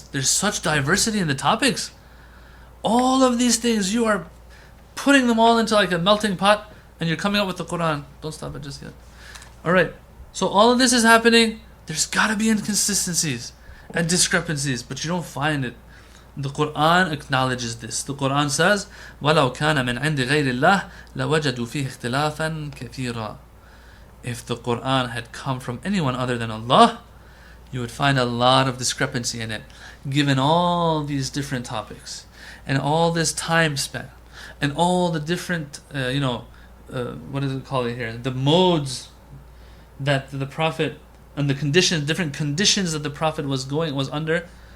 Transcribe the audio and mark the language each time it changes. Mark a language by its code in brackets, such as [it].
[en] There's such diversity in the topics. All of these things, you are putting them all into like a melting pot and you're coming up with the Quran. Don't stop it just yet. Alright, so all of this is happening. There's got to be inconsistencies and discrepancies, but you don't find it. The Quran acknowledges this. The Quran says, [ar] وَلَوْ كَانَ مِنْ عِنْدِ غَيْرِ اللَّهِ لَوَجَدُوا فِيهِ اخْتِلَافًا كَثِيرًا. [en] If the Quran had come from anyone other than Allah, you would find a lot of discrepancy in it, given all these different topics, and all this time span, and all the different, what is it called here? The modes that the Prophet, and the conditions, different conditions that the Prophet was under.